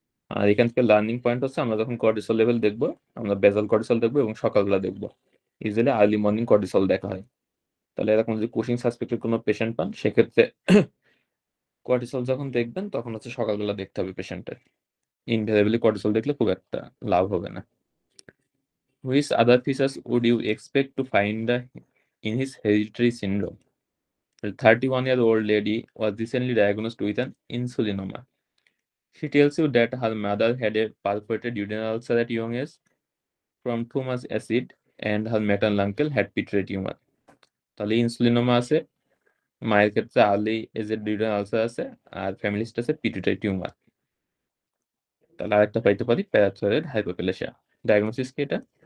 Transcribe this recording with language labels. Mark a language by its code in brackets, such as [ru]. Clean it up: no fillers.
[bn] আর এখান থেকে learning point হচ্ছে আমরা যখন কর্টিসল লেভেল দেখবো, আমরা বেজাল কর্টিসল দেখবো এবং সকালবেলা দেখবো। ইউজুয়ালি আর্লি মর্নিং কর্টিসল দেখা হয়। তাহলে এরকম যদি কুশিং সাসপেক্টেড কোনো পেশেন্ট পান, সেক্ষেত্রে কর্টিসল যখন দেখবেন তখন হচ্ছে সকালবেলা দেখতে হবে পেশেন্টের। ইনভেরিয়েবলি কর্টিসল দেখলে খুব একটা লাভ হবে না। [en] Which other features would you expect to find in his hereditary syndrome? A 31-year-old lady was recently diagnosed with an insulinoma. She tells you that her mother had a perforated urinary ulcer at young age from too much acid and her maternal uncle had pituitary tumor. [bn] তাহলে insulinoma আছে, মায়ের ক্ষেত্রে early AZ urinary ulcer আছে, আর family history আছে pituitary tumour. তাহলে আরেকটা পাইতে পারি প্যারাথাইরয়েড হাইপোপ্লাসিয়া। ডায়াগনোসিস কি এটা?